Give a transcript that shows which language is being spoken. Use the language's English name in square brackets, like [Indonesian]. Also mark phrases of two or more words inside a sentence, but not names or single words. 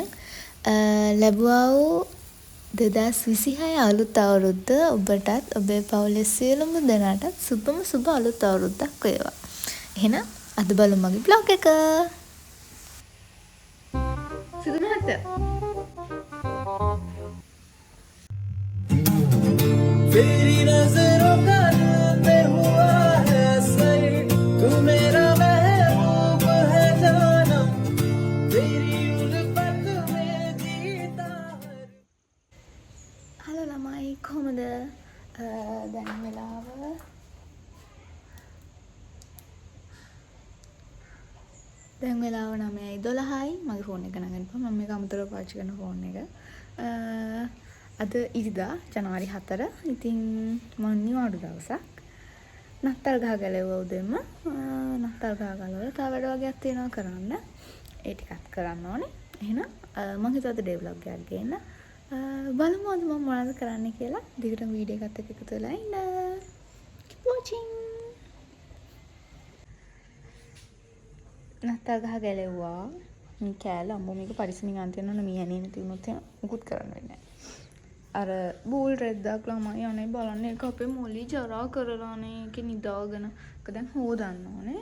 [Sinhala] ලැබුවා වූ 2026 අලුත් අවුරුද්ද ඔබටත් ඔබේ පවුලේ සියලුම දෙනාටත් සුබ අලුත් අවුරුද්දක් වේවා. එහෙනම් අද බලමු මගේ බ්ලොග් එක. සුදු මහත්තයා [Hindi] तेरी नजरों का दिल में हुआ है असर तू मेरा महबूब है जानम तेरी उल्फत में जीता [Sinhala] හලෝ ළමයි කොහමද? දැන් වෙලාව දැන් වෙලාව 9:12යි. මගේ ෆෝන් එක නගන්නපන්. මම මේක අමතරව පාවිච්චි කරන ෆෝන් එක. අද ඉරිදා ජනවාරි 4. ඉතින් මම නිවාඩු දවසක්. නත්තල් ගහ ගැලෙවුවා උදේම. නත්තල් ගහ ගලවලා තව වැඩ වගේක් තියෙනවා කරන්න. ඒ ටිකත් කරන්න ඕනේ. එහෙනම් මම හිතුවා අද [English] day vlog [Sinhala] එකක් ගේන්න. බලමු අද මම මොනවද කරන්න කියලා. දිගටම වීඩියෝ එකත් එක්ක එකතු වෙලා ඉන්න. [English] Keep watching. [Sinhala] නත්තල් ගහ ගැලෙව්වා. මේ කෑල්ල අම්මෝ මේක පරිස්සමින් අන්තිම යන මීයනේ නැති වුණොත් මුකුත් කරන්න වෙන්නේ නැහැ. අර බූල් රෙද්දක් ළමයි අනේ බලන්න ඒක අපේ මොලි ජරා කරලානේ ඒක නිදාගෙන ඒක දැන් හොදන්න ඕනේ.